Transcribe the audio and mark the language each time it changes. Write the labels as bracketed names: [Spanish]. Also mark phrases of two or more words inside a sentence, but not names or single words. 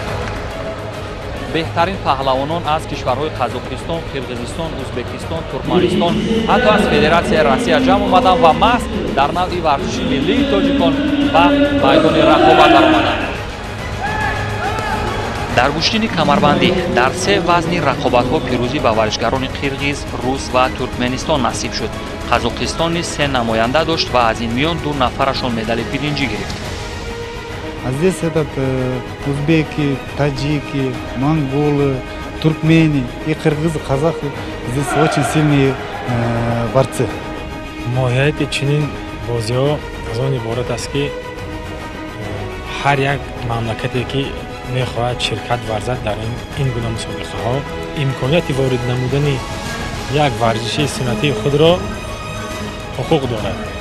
[Tajik] беҳтарин паҳлавонон аз кишварҳои қазоқистон, қирғизистон, ӯзбекистон, туркманистон, ҳатто аз Федератсияи Россия ҷамъ омаданд ва маҳз дар навъи варзиши миллии тоҷикон ба майдони рақобат даромаданд. дар гӯштини камарбандӣ дар се вазни рақобатҳо пирӯзӣ ба варзишгарони қирғиз, рус ва туркменистон насиб шуд. қазоқистон низ се намоянда дошт ва аз ин миён ду нафарашон медали биринҷӣ гирифт. [Russian] А здесь узбеки, таджики, монголы, туркмени и кыргызы, казахи. Здесь очень сильные борцы. [Tajik] моҳияти чунин бозиҳо аз он иборат аст ки ҳар як мамлакате ки мехоҳад ширкат варзад дар ин гуна мусобиқаҳо имконияти ворид намудани як варзиши суннатии худро ҳуқуқ дорад